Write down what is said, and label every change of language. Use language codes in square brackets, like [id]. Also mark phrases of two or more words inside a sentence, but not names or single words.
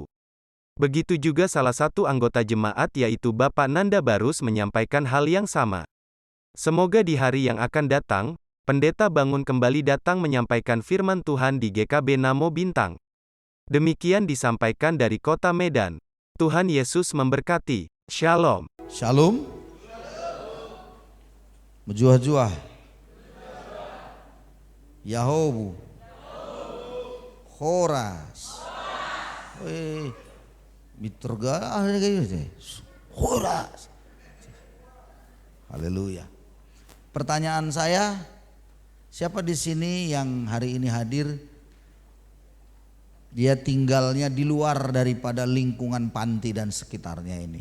[id] Begitu juga salah satu anggota jemaat yaitu Bapak Nanda Barus menyampaikan hal yang sama. Semoga di hari yang akan datang, Pendeta Bangun kembali datang menyampaikan firman Tuhan di GKB Namo Bintang. Demikian disampaikan dari Kota Medan. Tuhan Yesus memberkati. Shalom. Shalom. Mejuah-juah. Yahobu. Horas. Wih. Miturga Horas. Haleluya. Pertanyaan saya, siapa di sini yang hari ini hadir dia tinggalnya di luar daripada lingkungan panti dan sekitarnya ini?